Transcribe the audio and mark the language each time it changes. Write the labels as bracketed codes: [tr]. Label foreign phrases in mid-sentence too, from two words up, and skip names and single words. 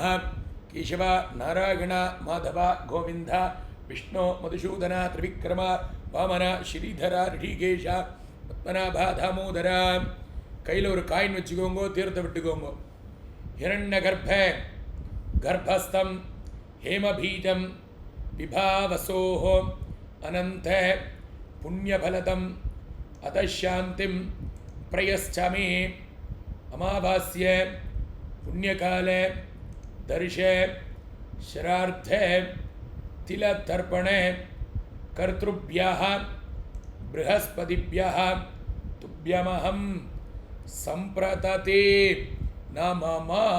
[sa] केशव नारायण माधव गोविंद विष्णु मधुसूदन त्रिविक्रम वामन श्रीधर ऋषिकेश पद्मनाभ दामोदर. [ta] கையில் ஒரு காயின் வச்சுக்கோங்க, தீர்த்த விட்டுக்கோங்க. [sa] हिरण्य गर्भ गर्भस्थम हेमबीजम विभावसोः अनंत पुण्यफलदम अतशांतिम प्रयश्चामि. अमावास्य पुण्यकाल दर्श श्रार्थ तिलतर्पण कर्तृभ्यः बृहस्पतिभ्यः तुभ्यमहं संप्रतते नमः.